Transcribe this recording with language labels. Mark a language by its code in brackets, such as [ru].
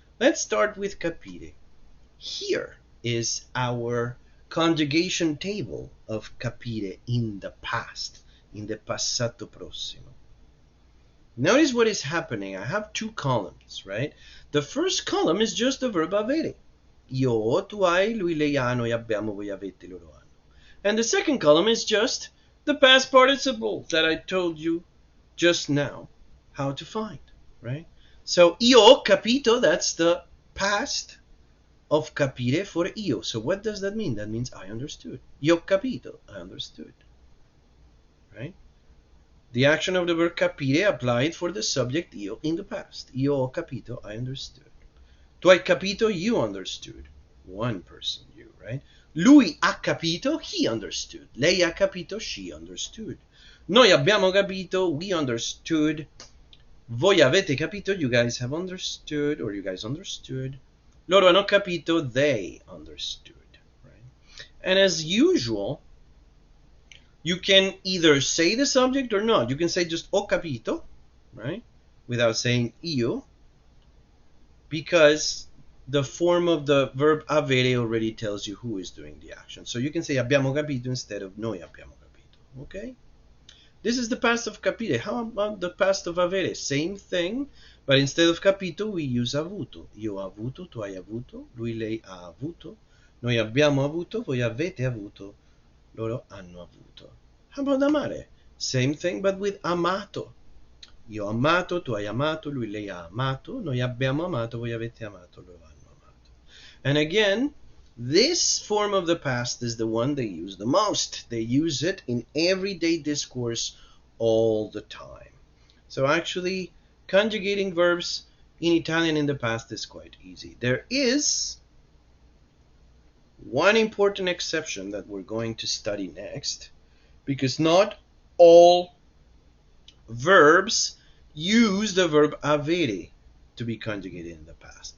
[en] Let's start with capire. Here is our conjugation table of capire in the past, in the passato prossimo. Notice what is happening. I have two columns, right? The first column is just the verb avere. [it] Io ho, tu hai, lui, lei ha, noi abbiamo, voi avete, loro hanno. [en] And the second column is just the past participle that I told you just now how to find, right? So [it] io ho capito, [en] that's the past of capire for io. So what does that mean? That means I understood. [it] Io ho capito, [en] I understood, right? The action of the verb capire applied for the subject io in the past. [it] Io ho capito, [en] I understood. [it] Tu hai capito, [en] you understood. One person, you, right? [it] Lui ha capito, [en] he understood. [it] Lei ha capito, [en] she understood. [it] Noi abbiamo capito, [en] we understood. [it] Voi avete capito, [en] you guys have understood, or you guys understood. [it] Loro hanno capito, [en] they understood, right? And as usual, you can either say the subject or not. You can say just [it] ho capito, [en] right? Without saying io, because the form of the verb avere already tells you who is doing the action. So you can say [it] abbiamo capito [en] instead of [it] noi abbiamo capito, [en] okay? This is the past of capire. How about the past of avere? Same thing, but instead of capito, we use avuto. [it] Io ho avuto, tu hai avuto, lui, lei ha avuto, noi abbiamo avuto, voi avete avuto, loro hanno avuto. [en] How about amare? Same thing, but with amato. [it] Io ho amato, tu hai amato, lui, lei ha amato, noi abbiamo amato, voi avete amato, loro hanno amato. [en] And again, this form of the past is the one they use the most. They use it in everyday discourse all the time. So actually, conjugating verbs In Italian in the past is quite easy. There is one important exception that we're going to study next, because not all verbs use the verb avere to be conjugated in the past.